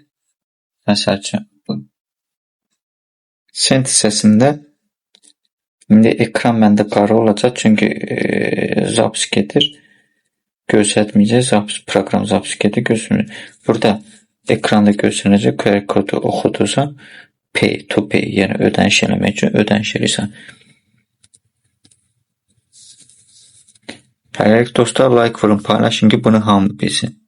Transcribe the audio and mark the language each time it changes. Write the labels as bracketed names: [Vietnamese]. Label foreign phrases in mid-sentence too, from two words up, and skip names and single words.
[Azerbaijani] Məsəl üçün send hissəsində indi ekran məndə qara olacaq, çünki zapis gedir. Göstərməyəcək, proqram zapis gedir, göstərmir. Burada ekranda göstərəcək, QR kodu oxudursan, [English] pay to pay, [Azerbaijani] yəni ödəniş eləmək üçün ödəniş edirsən. Hələlik dostlar, like vurun, paylaşın ki, bunu hamı bilsin.